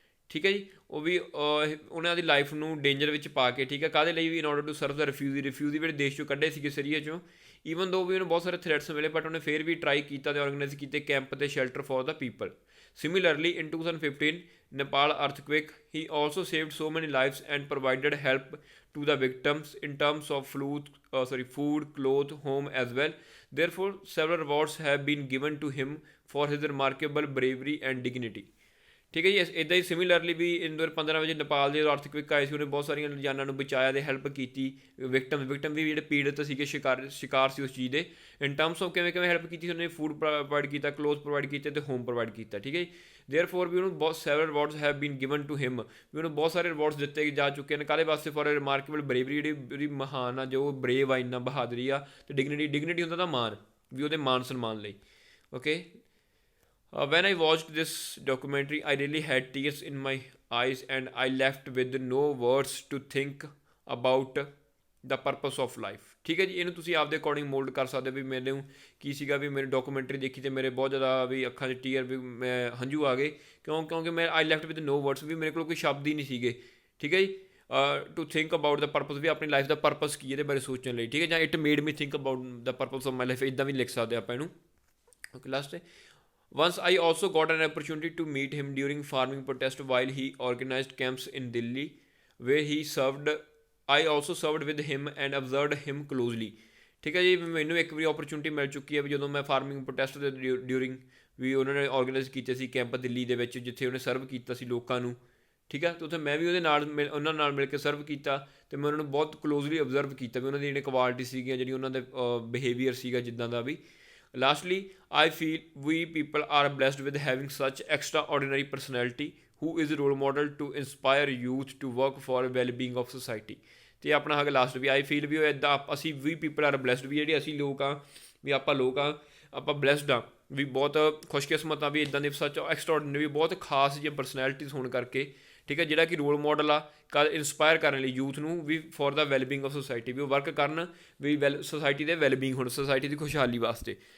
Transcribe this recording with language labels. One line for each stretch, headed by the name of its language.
Punjabi: ਠੀਕ ਹੈ ਜੀ, ਉਹ ਵੀ ਉਹਨਾਂ ਦੀ ਲਾਈਫ ਨੂੰ ਡੇਂਜਰ ਵਿੱਚ ਪਾ ਕੇ, ਠੀਕ ਹੈ, ਕਾਹਦੇ ਲਈ ਵੀ,
English: in order to serve the refugee
Punjabi: ਜਿਹੜੇ ਦੇਸ਼ 'ਚੋਂ ਕੱਢੇ ਸੀਗੇ ਸੀਰੀਆ 'ਚੋਂ। ਈਵਨ ਦੋ ਵੀ ਉਹਨੂੰ ਬਹੁਤ ਸਾਰੇ ਥ੍ਰੈਟਸ ਮਿਲੇ ਬਟ ਉਹਨੇ ਫਿਰ ਵੀ ਟਰਾਈ ਕੀਤਾ ਅਤੇ ਔਰਗਨਾਈਜ਼ ਕੀਤੇ ਕੈਂਪ ਅਤੇ
English: Shelter for the people. Similarly, in 2015 Nepal earthquake, he also saved so many lives and provided help to the victims in terms of food, clothes, home as well. Therefore, several awards have been given to him for his remarkable bravery and dignity.
Punjabi: ਠੀਕ ਹੈ ਜੀ, ਇੱਦਾਂ ਹੀ similarly ਵੀ 2015 ਵਿੱਚ ਨੇਪਾਲ ਦੇ ਅਰਥਕੁਇਕ ਆਏ ਸੀ, ਉਹਨੇ ਬਹੁਤ ਸਾਰੀਆਂ ਜਾਨਾਂ ਨੂੰ ਬਚਾਇਆ ਅਤੇ ਹੈਲਪ ਕੀਤੀ। ਵਿਕਟਮ ਵੀ ਜਿਹੜੇ ਪੀੜਤ ਸੀਗੇ, ਸ਼ਿਕਾਰ ਸੀ ਉਸ ਚੀਜ਼ ਦੇ, ਇਨ ਟਰਮਸ ਆਫ ਕਿਵੇਂ ਹੈਲਪ ਕੀਤੀ ਸੀ ਉਹਨੇ, ਫੂਡ ਪ੍ਰੋਵਾਈਡ ਕੀਤਾ, ਕਲੋਥ ਪ੍ਰੋਵਾਈਡ ਕੀਤੇ ਅਤੇ ਹੋਮ ਪ੍ਰੋਵਾਈਡ ਕੀਤਾ। ਠੀਕ ਹੈ ਜੀ, ਦੇਅਰਫੋਰ ਵੀ ਉਹਨੂੰ ਬਹੁਤ several rewards
English: have been given to him,
Punjabi: ਵੀ ਉਹਨੂੰ ਬਹੁਤ ਸਾਰੇ ਰਿਵਾਰਡਸ ਦਿੱਤੇ ਜਾ ਚੁੱਕੇ ਨੇ। ਕਾਹਦੇ ਵਾਸਤੇ, ਫॉर ਰਿਮਾਰਕੇਬਲ ਬਰੇਵਰੀ, ਜਿਹੜੀ ਉਹਦੀ ਮਹਾਨ ਆ, ਜੋ ਬਰੇਵ ਆ, ਇੰਨਾ ਬਹਾਦਰੀ ਆ, ਅਤੇ ਡਿਗਨਿਟੀ ਹੁੰਦਾ ਤਾਂ ਮਾਣ, ਵੀ ਉਹਦੇ ਮਾਨ ਸਨਮਾਨ ਲਈ।
English: Okay, when I watched this documentary, I really had tears in my eyes and I left with no words to think about the purpose of life.
Punjabi: ਠੀਕ ਹੈ ਜੀ, ਇਹਨੂੰ ਤੁਸੀਂ ਆਪਦੇ ਅਕੋਰਡਿੰਗ ਮੋਲਡ ਕਰ ਸਕਦੇ ਹੋ ਵੀ ਮੈਨੂੰ ਕੀ ਸੀਗਾ ਵੀ ਮੇਰੀ ਡਾਕੂਮੈਂਟਰੀ ਦੇਖੀ ਅਤੇ ਮੇਰੇ ਬਹੁਤ ਜ਼ਿਆਦਾ ਵੀ ਅੱਖਾਂ 'ਚ ਟੀਅਰ ਵੀ ਮੈਂ ਹੰਝੂ ਆ ਗਏ ਕਿਉਂਕਿ ਮੈਂ
English: I left with no words
Punjabi: ਵੀ ਮੇਰੇ ਕੋਲ ਕੋਈ ਸ਼ਬਦ ਹੀ ਨਹੀਂ ਸੀਗੇ। ਠੀਕ ਹੈ ਜੀ,
English: to think about the purpose
Punjabi: ਵੀ ਆਪਣੀ ਲਾਈਫ ਦਾ ਪਰਪਸ ਕੀ ਇਹਦੇ ਬਾਰੇ ਸੋਚਣ ਲਈ। ਠੀਕ ਹੈ, ਜਾਂ
English: it made me think about the purpose of my life,
Punjabi: ਇੱਦਾਂ ਵੀ ਲਿਖ ਸਕਦੇ ਆਪਾਂ ਇਹਨੂੰ। ਓਕੇ, ਲਾਸਟ ਹੈ
English: once I also got an opportunity to meet him during farming protest while he organized camps in Delhi where he served I also served with him and observed him closely।
Punjabi: ਠੀਕ ਹੈ ਜੀ, ਮੈਨੂੰ ਇੱਕ ਵਾਰੀ opportunity ਮਿਲ ਚੁੱਕੀ ਹੈ ਵੀ ਜਦੋਂ ਮੈਂ ਫਾਰਮਿੰਗ ਪ੍ਰੋਟੈਸਟ ਦੇ ਡਿਊਰਿੰਗ ਵੀ ਉਹਨਾਂ ਨੇ ਔਰਗਨਾਈਜ਼ ਕੀਤੇ ਸੀ ਕੈਂਪ ਦਿੱਲੀ ਦੇ ਵਿੱਚ ਜਿੱਥੇ ਉਹਨੇ ਸਰਵ ਕੀਤਾ ਸੀ ਲੋਕਾਂ ਨੂੰ। ਠੀਕ ਹੈ, ਅਤੇ ਉੱਥੇ ਮੈਂ ਵੀ ਉਹਦੇ ਨਾਲ ਉਹਨਾਂ ਨਾਲ ਮਿਲ ਕੇ ਸਰਵ ਕੀਤਾ ਅਤੇ ਮੈਂ ਉਹਨਾਂ ਨੂੰ ਬਹੁਤ ਕਲੋਜ਼ਲੀ ਓਬਜ਼ਰਵ ਕੀਤਾ ਵੀ ਉਹਨਾਂ ਦੀ ਜਿਹੜੀ ਕੁਆਲਿਟੀ ਸੀਗੀਆਂ, ਜਿਹੜੀ ਉਹਨਾਂ ਦੇ ਬਿਹੇਵੀਅਰ ਸੀਗਾ ਜਿੱਦਾਂ ਦਾ ਵੀ।
English: Lastly, I feel we people are blessed with having such extraordinary personality who is a role model to inspire youth to work for well-being of society।
Punjabi: ਅਤੇ ਆਪਣਾ ਹੈਗਾ ਲਾਸਟ ਵੀ ਆਈ ਫੀਲ ਵੀ ਉਹ ਇੱਦਾਂ ਅਸੀਂ ਵੀ
English: people are blessed
Punjabi: ਵੀ ਜਿਹੜੇ ਅਸੀਂ ਲੋਕ ਹਾਂ ਵੀ ਆਪਾਂ ਲੋਕ ਹਾਂ ਆਪਾਂ ਬਲੈਸਡ ਹਾਂ ਵੀ ਬਹੁਤ ਖੁਸ਼ਕਿਸਮਤ ਹਾਂ ਵੀ ਇੱਦਾਂ ਦੇ ਸੱਚ ਐਕਸਟਰਾordinary ਵੀ ਬਹੁਤ ਖਾਸ ਜਿਹੀਆਂ ਪਰਸਨੈਲਿਟੀਜ਼ ਹੋਣ ਕਰਕੇ। ਠੀਕ ਹੈ, ਜਿਹੜਾ ਕਿ ਰੋਲ ਮਾਡਲ ਆ ਇੰਸਪਾਇਰ ਕਰਨ ਲਈ ਯੂਥ ਨੂੰ ਵੀ
English: for the wellbeing of society
Punjabi: ਵੀ ਉਹ ਵਰਕ ਕਰਨ ਵੀ ਸੋਸਾਇਟੀ ਦੇ ਵੈਲਬੀਂਗ ਹੁਣ ਸੋਸਾਇਟੀ ਦੀ ਖੁਸ਼ਹਾਲੀ ਵਾਸਤੇ।